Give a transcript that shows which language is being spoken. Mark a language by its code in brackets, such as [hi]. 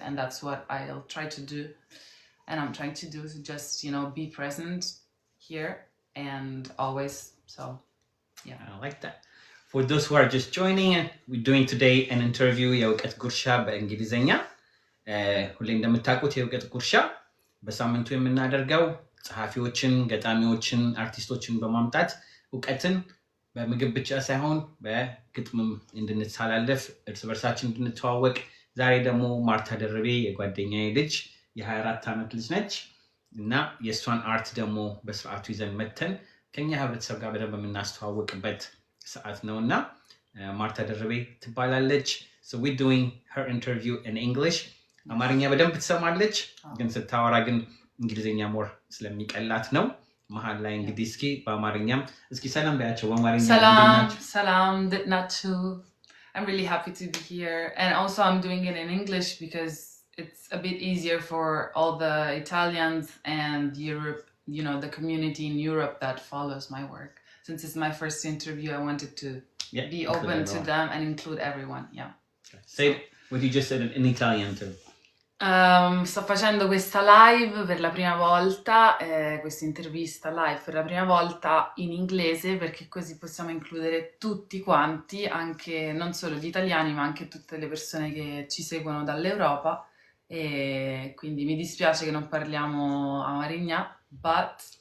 [en] And that's what I'll try to do. And I'm trying to do is just, you know, be present here and always. So, yeah. I like that. For those who are just joining, we're doing today an interview [am] የእውቀት ጉርሻ በእንግሊዝኛ ሁሌ እንደምታውቁት የእውቀት ጉርሻ በሳምንቱ የምናደርገው ጸሐፊዎችን ገጣሚዎችን አርቲስቶችን በማምጣት ዕውቀትን በምግብ ብቻ ሳይሆን በግጥምም እንድንተላለፍ እርስ በርሳችን እንድንተዋወቅ ዛሬ ደግሞ ማርታ ደርቤ የጓደኛዬ ልጅ የ24 ዓመት ልጅ ነች እና የእሷን አርት ደግሞ በስርዓቱ ይዘን መተን ከኛ ህብረተሰብ ጋር በደንብ የምናስተዋወቅበት ሰዓት ነውና ማርታ ደርቤ ትባላለች [en] so we're doing her interview in English [am] አማርኛ በደንብ ትሰማለች ግን ስታወራ ግን እንግሊዘኛ ሞር ስለሚቀላት ነው መሃል ላይ እንግዲህ እስኪ በአማርኛም እስኪ ሰላም ባያቸው በአማርኛ ሰላም ናችሁ [en] I'm really happy to be here and also I'm doing it in English because it's a bit easier for all the Italians and Europe the community in Europe that follows my work since it's my first interview I wanted to be open to them and include everyone say what you just said in Italian too [it] sto facendo questa live per la prima volta, questa intervista live per la prima volta in inglese perché così possiamo includere tutti quanti, anche non solo gli italiani ma anche tutte le persone che ci seguono dall'Europa e quindi mi dispiace che non parliamo amarigna, [en] but